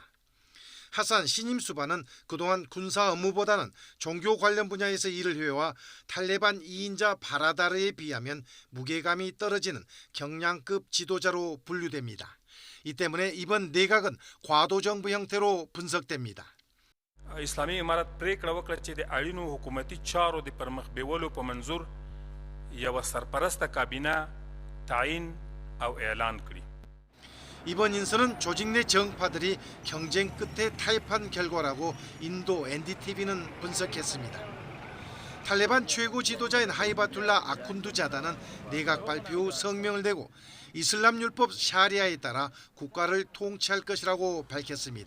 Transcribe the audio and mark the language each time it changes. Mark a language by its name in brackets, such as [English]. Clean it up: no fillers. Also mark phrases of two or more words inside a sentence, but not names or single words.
[Korean] 하산 신임 수반은 그동안 군사 업무보다는 종교 관련 분야에서 일을 해와 탈레반 2인자 바라다르에 비하면 무게감이 떨어지는 경량급 지도자로 분류됩니다. 이 때문에 이번 내각은 과도 정부 형태로 분석됩니다. [Pashto] اسلامي امارت پریکړه وکړه چې د اړینو حکومتي چارو د پرمخ بیولو په منظور یو سرپرست کابینه تعیین او اعلان کړي. [Korean] 이번 인선은 조직 내 정파들이 경쟁 끝에 타협한 결과라고 인도 NDTV는 분석했습니다. 탈레반 최고 지도자인 하이바툴라 아쿤두 자다는 내각 발표 후 성명을 내고 이슬람 율법 샤리아에 따라 국가를 통치할 것이라고 밝혔습니다.